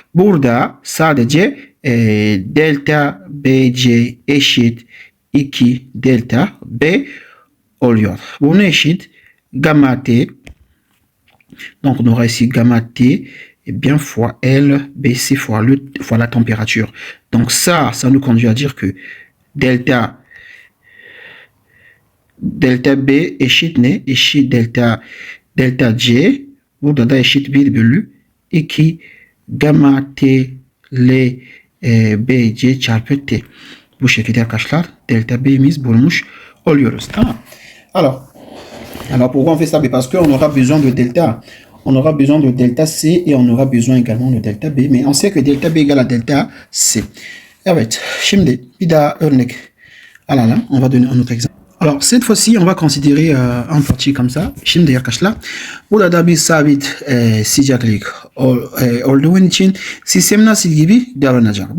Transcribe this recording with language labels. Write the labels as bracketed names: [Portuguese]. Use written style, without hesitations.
[Turkish] Burada sadece delta BC eşit 2 delta B oluyor. Buna eşit gamma t. [French] Donc on aura ici gamma t et bien fois L BC fois la température. Donc ça nous conduit à dire que delta B [Turkish] eşit ne? Eşit delta C. Burada da eşit 1 bölü 2 gamma t L BC çarpı t. Bu şekilde arkadaşlar delta B'miz bulmuş oluyoruz. Tamam. [French] Alors pourquoi on fait ça? Parce qu'on aura besoin de delta. On aura besoin de delta C et on aura besoin également de delta B. Mais on sait que delta B égale à delta C. [Turkish] Evet. Şimdi bir daha örnek alalım. [French] On va donner un autre exemple. Alors cette fois-ci on va considérer un parti comme ça. [Turkish] Şimdi arkadaşlar burada da bir sabit sıcaklık olduğu için sistem nasıl gibi davranacak?